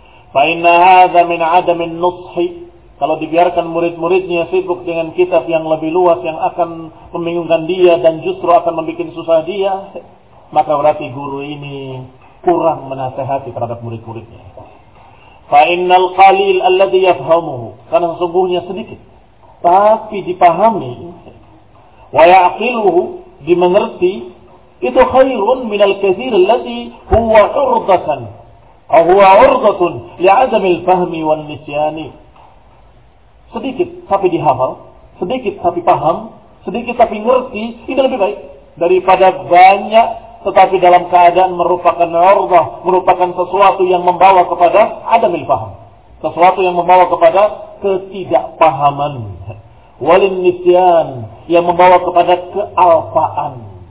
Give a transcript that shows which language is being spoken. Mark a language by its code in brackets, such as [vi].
[ar] Fa'inna hadza min adamin nushi. [id] Kalau dibiarkan murid-muridnya sibuk dengan kitab yang lebih luas yang akan membingungkan dia dan justru akan membuat susah dia, maka berarti guru ini kurang menasehati terhadap murid-muridnya. [ar] فَإِنَّ الْقَلِيلَ أَلَّذِي يَفْهَمُهُ, [id] karena sesungguhnya sedikit, tapi dipahami, [ar] وَيَعْقِلُهُ, [id] dimengerti, itu [ar] خَيْرٌ مِنَ الْكَثِيرِ الَّذِي هُوَ عُرْضَةً أَوْ هُوَ عُرْضَةٌ لِعَزَمِ الْفَهْمِ وَالْنِسْيَانِ. [id] Sedikit tapi dihafal, sedikit tapi paham, sedikit tapi ngerti, ini lebih baik daripada banyak tetapi dalam keadaan merupakan urdah, merupakan sesuatu yang membawa kepada [ar] adamil faham, [id] sesuatu yang membawa kepada ketidakpahaman, [ar] walin nisyan, [id] yang membawa kepada kealpaan.